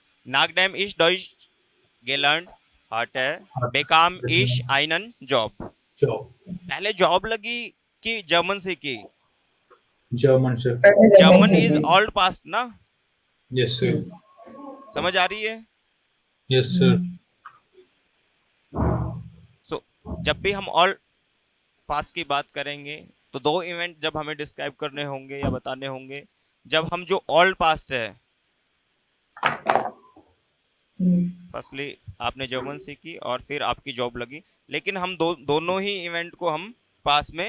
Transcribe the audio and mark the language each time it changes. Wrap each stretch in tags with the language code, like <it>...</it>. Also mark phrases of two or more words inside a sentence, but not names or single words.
<de>nach dem ich Deutsch gelernt hatte, bekam ich einen Job.</de> <hi>जॉब, पहले जॉब लगी कि जर्मन से की? जर्मन से। पहले जर्मन जर्मन से इज की।</hi> <en>old past ना, yes sir,</en> <hi>समझ आ रही है?</hi> <en>yes sir.</en> <hi>सो जब भी हम</hi> <en>all past</en> <hi>की बात करेंगे तो दो इवेंट जब हमें डिस्क्राइब करने होंगे या बताने होंगे, जब हम जो</hi> <en>old past</en> <hi>है, फर्स्टली आपने जर्मन सीखी और फिर आपकी जॉब लगी, लेकिन हम दोनों ही इवेंट को हम पास में</hi>